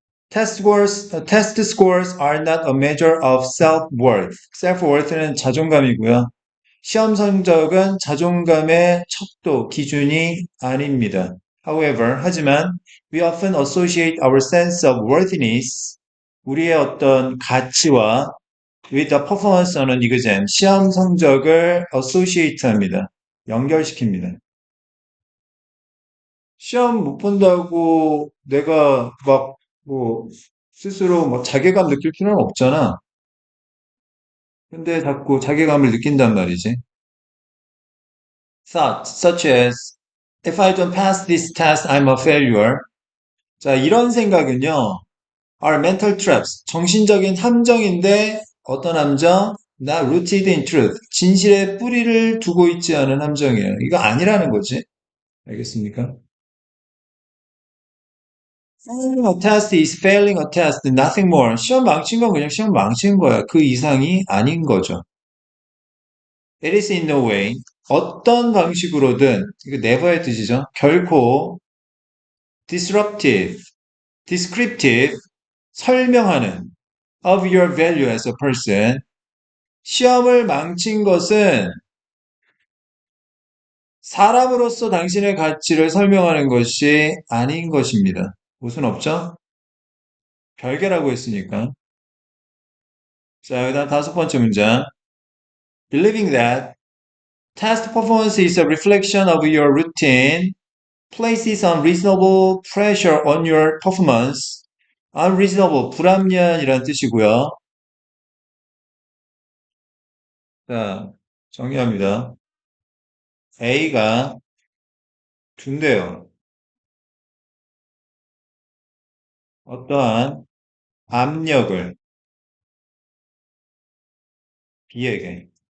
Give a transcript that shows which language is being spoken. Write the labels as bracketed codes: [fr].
[en] test scores are not a measure of self-worth. [ko] self-worth는 자존감이고요. 시험 성적은 자존감의 척도, 기준이 아닙니다. [en] However, [ko] 하지만, [en] we often associate our sense of worthiness, [ko] 우리의 어떤 가치와 [en] with the performance on an exam, [ko] 시험 성적을 associate 합니다. 연결시킵니다. 시험 못 본다고 내가 막, 뭐, 스스로 뭐 자괴감 느낄 필요는 없잖아. 근데 자꾸 자괴감을 느낀단 말이지. [en] Thoughts such as if I don't pass this test, I'm a failure. [ko] 자, 이런 생각은요. [en] are mental traps. [ko] 정신적인 함정인데 어떤 함정? [en] Not rooted in truth. [ko] 진실의 뿌리를 두고 있지 않은 함정이에요. 이거 아니라는 거지. 알겠습니까? [en] Failing a test is failing a test, nothing more. [ko] 시험 망친 건 그냥 시험 망친 거야. 그 이상이 아닌 거죠. [en] It is in no way. [ko] 어떤 방식으로든, 이거 never의 뜻이죠. 결코 [en] disruptive, descriptive, [ko] 설명하는 [en] of your value as a person. [ko] 시험을 망친 것은 사람으로서 당신의 가치를 설명하는 것이 아닌 것입니다. 무슨 없죠? 별개라고 했으니까. 자, 그다음 다섯 번째 문장. [en] Believing that test performance is a reflection of your routine places unreasonable pressure on your performance. [ko] unreasonable, 불합리한이라는 뜻이고요. 자, 정리합니다. A가 둔대요. 어떠한 압력을 B에게.